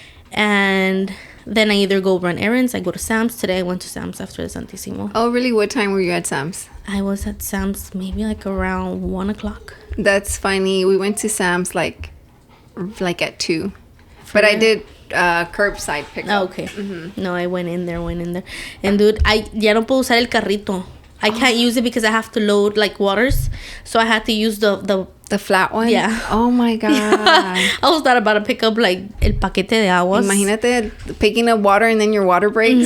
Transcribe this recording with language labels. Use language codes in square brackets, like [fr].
[en] And then I either go run errands. I go to Sam's. Today I went to Sam's after the Santissimo. Oh, really? What time were you at Sam's? I was at Sam's maybe like around 1 o'clock. That's funny. We went to Sam's like at 2. But I did curbside pickup. Oh, okay. Mm-hmm. No, I went in there. And dude, I [es] ya no puedo usar el carrito. [en] I can't use it because I have to load like waters. So I had to use the flat one? Yeah. Oh my God. Yeah. I was not about to pick up like [es] el paquete de aguas. Imagínate [en] picking up water and then your water breaks.